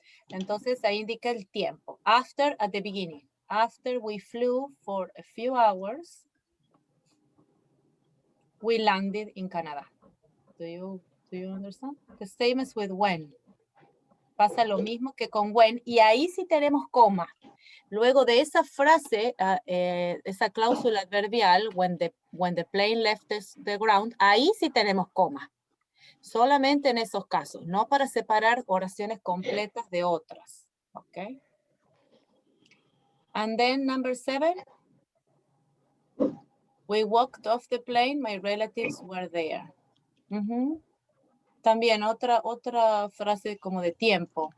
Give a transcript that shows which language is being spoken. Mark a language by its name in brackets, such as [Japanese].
[Spanish] Entonces ahí indica el tiempo. [English] After at the beginning. After we flew for a few hours, we landed in Canada. Do you understand? The same as with when. [Spanish] Pasa lo mismo que con when. Y ahí sí tenemos coma. Luego de esa frase, esa cláusula adverbial, [English] when the plane left the ground, [Spanish] ahí sí tenemos coma. Solamente en esos casos, no para separar oraciones completas de otras. [English] Okay. And then number 7. We walked off the plane, my relatives were there. [Spanish] También otra frase como de tiempo.